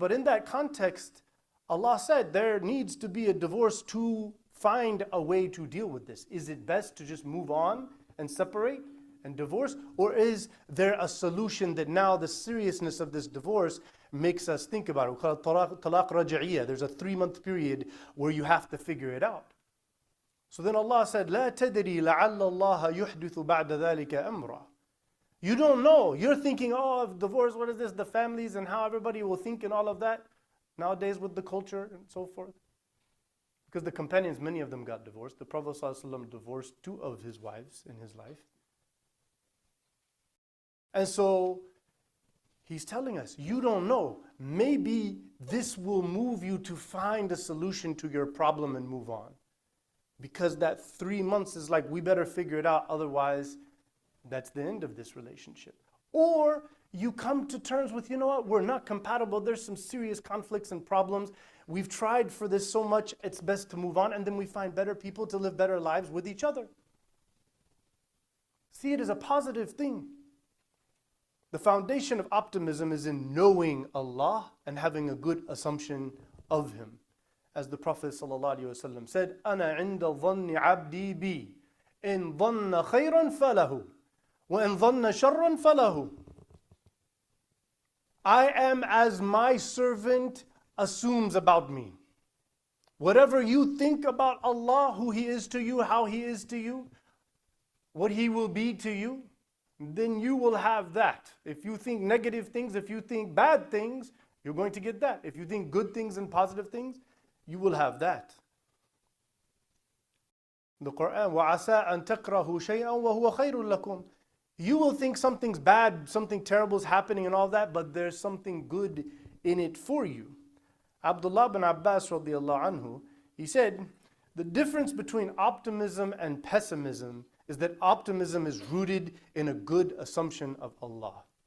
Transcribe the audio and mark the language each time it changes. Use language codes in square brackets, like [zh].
[en] But in that context, Allah said there needs to be a divorce to find a way to deal with this. Is it best to just move on and separate and divorce? Or is there a solution that now the seriousness of this divorce makes us think about it? We call it talaq raj'iyya. There's a 3-month period where you have to figure it out. So then Allah said, [ar] لا تدري لعل الله يحدث بعد ذلك أمرا. [en] You don't know. You're thinking, divorce, what is this? The families and how everybody will think and all of that. Nowadays with the culture and so forth. Because the companions, many of them got divorced. The Prophet ﷺ divorced 2 of his wives in his life. And so he's telling us, you don't know. Maybe this will move you to find a solution to your problem and move on. Because that 3 months is like, we better figure it out. Otherwise, that's the end of this relationship. Or you come to terms with, we're not compatible. There's some serious conflicts and problems. We've tried for this so much, it's best to move on. And then we find better people to live better lives with each other. See it as a positive thing. The foundation of optimism is in knowing Allah and having a good assumption of Him. As the Prophet ﷺ said, [ar] أَنَا عِنْدَ ظَنِّ عَبْدِي بِي إِنْ ظَنَّ خَيْرًا فَلَهُ وَإِنْ ظَنَّ شَرًّا فَلَهُ. [en] I am as my servant assumes about me. Whatever you think about Allah, who He is to you, how He is to you, what He will be to you, then you will have that. If you think negative things, if you think bad things, you're going to get that. If you think good things and positive things, you will have that. The Quran, [ar] وَعَسَىٰ أَن تَكْرَهُ شَيْئًا وَهُوَ خَيْرٌ لَكُمْ. [en] You will think something's bad, something terrible is happening and all that, but there's something good in it for you. Abdullah bin Abbas radiallahu anhu, he said, the difference between optimism and pessimism is that optimism is rooted in a good assumption of Allah.